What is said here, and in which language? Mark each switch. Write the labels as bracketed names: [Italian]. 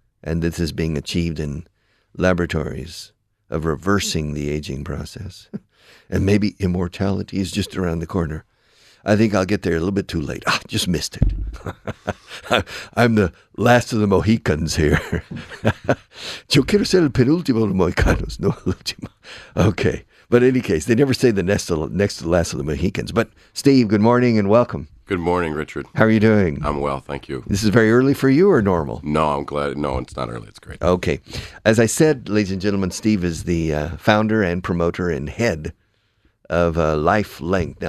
[English] And this is being achieved in laboratories of reversing the aging process. And maybe immortality is just around the corner. I think I'll get there a little bit too late. Just missed it. I'm the last of the Mohicans here. [Spanish] Yo quiero ser el penúltimo de los Mohicanos, no el último. [English] Okay. But in any case, they never say the next to the last of the Mohicans. But Steve, good morning and welcome. Good morning, Richard. How are you doing? I'm well, thank you. This is very early for you or normal? No, I'm glad. No, it's not early. It's great. Okay. As I said, ladies and gentlemen, Steve is the founder and promoter and head of Life Length.